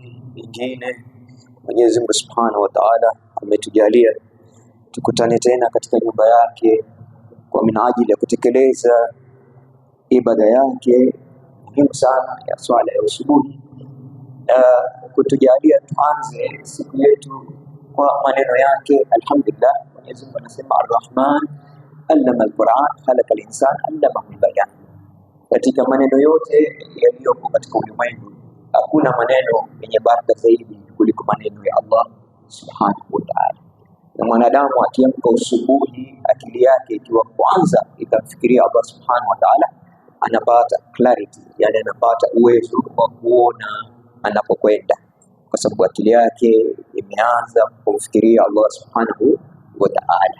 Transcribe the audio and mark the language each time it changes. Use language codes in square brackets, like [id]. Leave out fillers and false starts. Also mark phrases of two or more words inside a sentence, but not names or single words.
[sw] ingine Mwenyezi Mungu [ar] سبحانه وتعالى [sw] ametujalia tukutane tena katika nyumba yake kwa minajili ya kutekeleza ibada yake muhimu sana ya swala ya usubuhi, na kutujalia tuanze siku yetu kwa maneno yake. Alhamdulillah, Mwenyezi Mungu anasema [ar] الرحمن علم القرآن خلق الإنسان علمه البيان. [sw] Katika maneno yote yaliyopo katika ulimwengu hakuna maneno yenye baraka zaidi kuliko maneno ya [ar] الله سبحانه وتعالى. [sw] Na mwanadamu akiamka usubuhi, akili yake ikiwa kwanza itamfikiria [ar] الله سبحانه وتعالى, [sw] anapata clarity, yani anapata uwezo wa kuona anapokwenda, kwa sababu akili yake imeanza kumfikiria [ar] الله سبحانه وتعالى.